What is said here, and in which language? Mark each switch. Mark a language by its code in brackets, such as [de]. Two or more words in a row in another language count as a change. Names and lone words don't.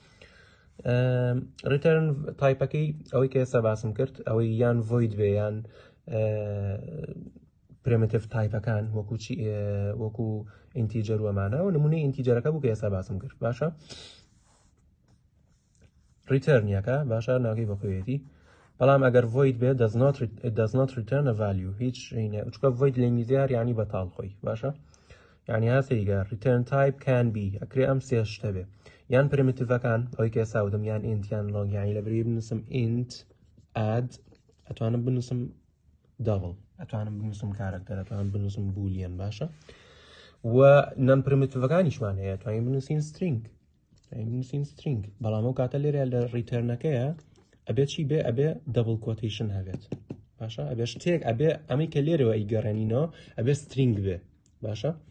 [en] return type [ckb] ئەوەی کە ئێستا باسم کرد ئەوەی یان ڤۆید بێ یان [en] primitive types [ckb] وەکو ئینتیجەر وەمانە و نمونەی ئینتیجەرەکە بوو کە ئێستا باسم کرد باشە ریتەرنیەکە باشە ناوەکەی بەخۆیەتی بەڵام ئەگەر ڤۆید بێ [en] does not return a value [ckb] هیچ چکە ڤۆید لە ئینگلیزیار یعنی بەتاڵ خۆی باشە یعنی هاسەیگە [en] return type can be [ckb] ئەکرێ ئەم سێ شتە بێ یان پرمیتیڤەکان ئەوەی کە ئێستا وتم یان int یان log یعنی لەبەری بنووسم int add ئەتوانم بنووسم double ئەتوانم بنووسم کارەکتەر ئەتوانم بنووسم بولیان باشە و نەن پرمیتیڤەکانیشمان هەیە توانین بنووسین string بەڵام ئەو کاتە لێرە لە ریتەرنەکەیە ئەبێ چی بێ ئەبێ [en] double quotation [ckb] هەبێت باشە ئەبێ شتێک ئەبێ ئەمەی کە لێرەوە ئیگەڕێنینەوە ئەبێ string بێ باشە